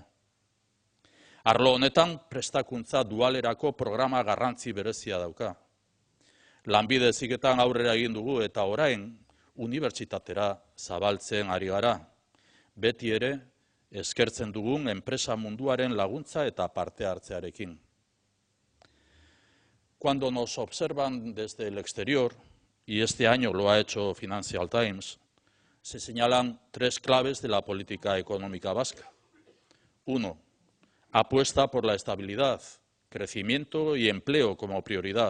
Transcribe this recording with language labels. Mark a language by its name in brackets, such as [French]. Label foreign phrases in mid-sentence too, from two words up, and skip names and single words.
[Basque] Arlo honetan, prestakuntza dualerako programa garrantzi berezia dauka. Lanbide heziketan aurrera egin dugu eta orain, unibertsitatera zabaltzen ari gara. Beti ere, eskertzen dugun enpresa munduaren laguntza eta parte hartzearekin. [Spanish] Cuando nos observan desde el exterior, y este año lo ha hecho Financial Times, se señalan 3 claves de la política económica vasca. 1. Apuesta por la estabilidad, crecimiento y empleo como prioridad.